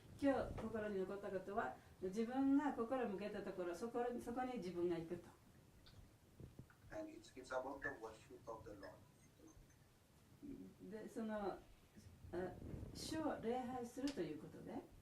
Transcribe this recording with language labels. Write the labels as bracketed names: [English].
[Japanese] 今日心に残ったことは、自分が心を向けたところ、そこに自分が行くと。 [English] and it's about the worship of the Lord. [Japanese] で、その主を礼拝するということで。